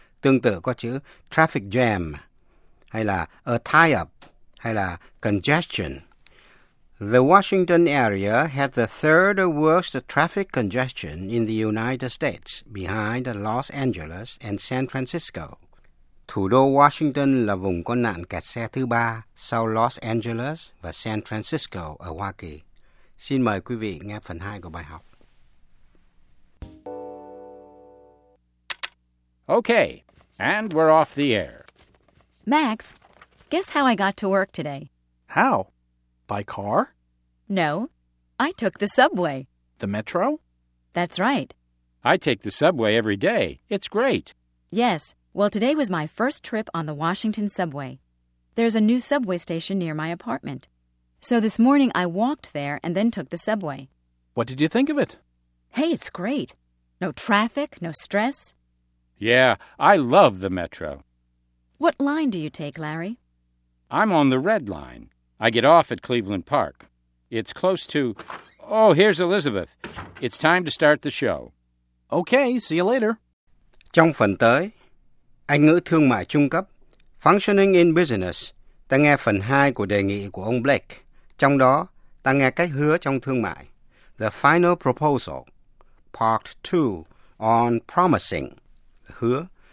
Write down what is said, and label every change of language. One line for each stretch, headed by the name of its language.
Vietnamese: Tương tự có chữ traffic jam, hay là a tie-up, hay là congestion.
English: The Washington area had the third worst traffic congestion in the United States, behind Los Angeles and San Francisco.
Vietnamese: Thủ đô Washington là vùng có nạn kẹt xe thứ ba sau Los Angeles và San Francisco ở Hoa Kỳ. Xin mời quý vị nghe phần 2 của bài học.
English: Okay, and we're off the air. Max, guess how I got to work today? How? By car? No, I took the subway. The metro? That's right. I take the subway every day. It's great. Yes. Well, today was my first trip on the Washington subway. There's a new subway station near my apartment. So this morning I walked there and then took the subway. What did you think of it? Hey, it's great. No traffic, no stress. Yeah, I love the metro. What line do you take, Larry? I'm on the red line. I get off at Cleveland Park. It's close to... Oh, here's Elizabeth. It's time to start the show. Okay, see you later.
Vietnamese: Trong phần tới, Anh ngữ thương mại trung cấp, Functioning in Business, ta nghe phần 2 của đề nghị của ông Blake. Trong đó, ta nghe cách hứa trong thương mại.
English: The Final Proposal, Part 2, on Promising,
Vietnamese: hứa.